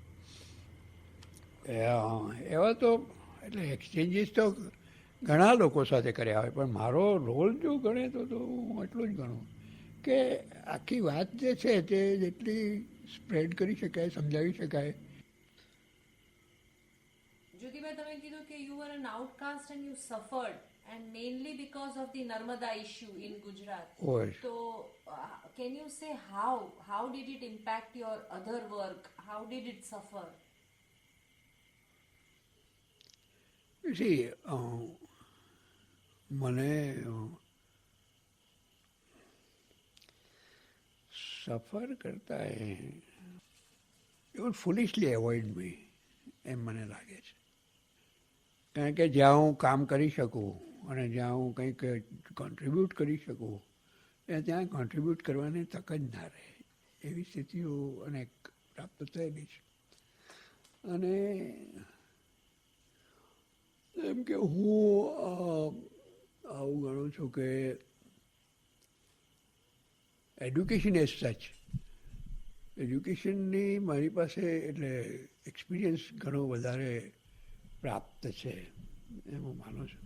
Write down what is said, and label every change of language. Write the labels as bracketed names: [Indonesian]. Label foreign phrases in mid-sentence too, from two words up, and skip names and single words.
[Gujarati] એવા તો એટલે એક્સચેન્જીસ તો ઘણા લોકો સાથે કર્યા હોય, પણ મારો રોલ જો ગણે તો હું એટલું જ ગણું કે આખી વાત જે છે તે જેટલી સ્પ્રેડ કરી શકાય, સમજાવી શકાય. [English] જ્યોતિભાઈ, [Gujarati] તમે કીધું કે [English] you were an outcast and you suffered, and mainly because of the Narmada issue in Gujarat. Yes. So can you say how did it impact your other work? How did it suffer? You see, [Gujarati] મને સફર કરતા [English] it would foolishly avoid me, [Gujarati] એમ મને લાગે છે. કારણ કે જ્યાં હું કામ કરી શકું અને જ્યાં હું કંઈક કોન્ટ્રીબ્યુટ કરી શકું ત્યાં કોન્ટ્રીબ્યુટ કરવાની તક જ ના રહે, એવી સ્થિતિઓ અનેક પ્રાપ્ત થયેલી છે. અને એમ કે હું આવું ગણું છું કે [English] education as such, [Gujarati] એજ્યુકેશનની મારી પાસે એટલે એક્સપિરિયન્સ ઘણો વધારે પ્રાપ્ત છે એમ હું માનું છું.